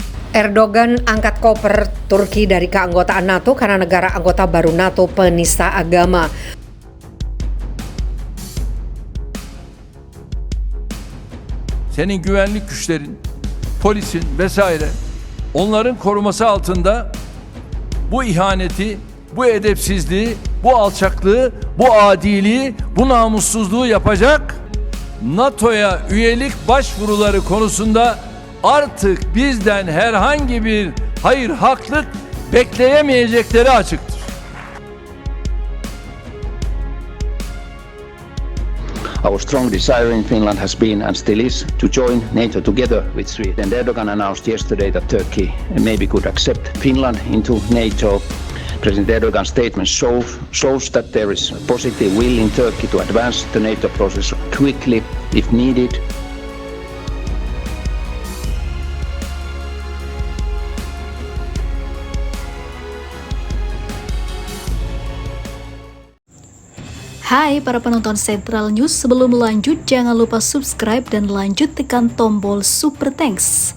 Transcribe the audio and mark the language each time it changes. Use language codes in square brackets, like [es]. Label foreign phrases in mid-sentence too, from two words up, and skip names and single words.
[id] Erdogan angkat koper Turki dari keanggotaan NATO karena negara anggota baru NATO penista agama. [tr] Senin güvenlik güçlerin, polisin vesaire onların koruması altında bu ihaneti, bu edepsizliği, bu alçaklığı, bu adiliği, bu namussuzluğu yapacak NATO'ya üyelik başvuruları konusunda artık bizden herhangi bir hayır haklık bekleyemeyecekleri açıktır. [en] Our strong desire in Finland has been and still is to join NATO together with Sweden. Erdogan announced yesterday that Turkey maybe could accept Finland into NATO. President Erdogan's statement shows that there is a positive will in Turkey to advance the NATO process quickly if needed. [id] Hai para penonton Central News, sebelum lanjut jangan lupa subscribe dan lanjut tekan tombol Super Thanks.